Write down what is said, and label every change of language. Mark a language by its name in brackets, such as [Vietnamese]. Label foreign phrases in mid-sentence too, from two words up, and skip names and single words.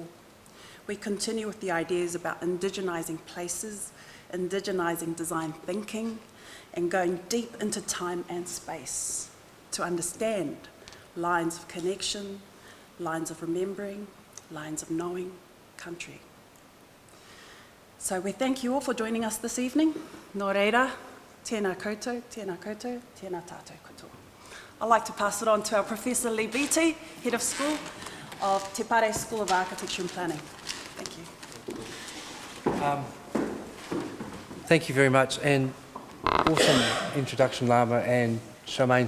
[English] We continue with the ideas about indigenizing places, indigenizing design thinking, and going deep into time and space to understand lines of connection, lines of remembering, lines of knowing country. So we thank you all for joining us this evening. [Māori] Nō reira, tēnā koutou, tēnā koutou, tēnā tātou katoa. [English] I'd like to pass it on to our Professor Lee Beattie, Head of School of Te Pare School of Architecture and Planning. Thank you. Thank you very much, and awesome introduction, Lama and Charmaine.